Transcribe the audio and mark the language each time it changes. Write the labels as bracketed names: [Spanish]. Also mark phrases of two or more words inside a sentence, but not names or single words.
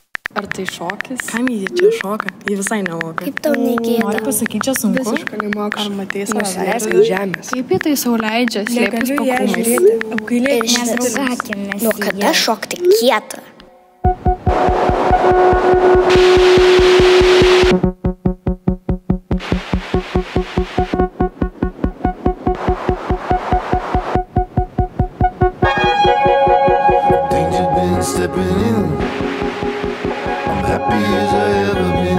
[Lithuanian] Ar tai šokis? Kam jį čia šoka? Jį visai nemoka. Kaip tau negėda? Nori pasakyti, čia sunku? Visiškai nemoka. Ar matei Nusileisk save? ant žemės. Kaip į tai sau leidžia, slėptis po krūmais? Ir nesakėme. Nuo kada šokti kietą? [English] Stepping in, I'm happy as I ever been.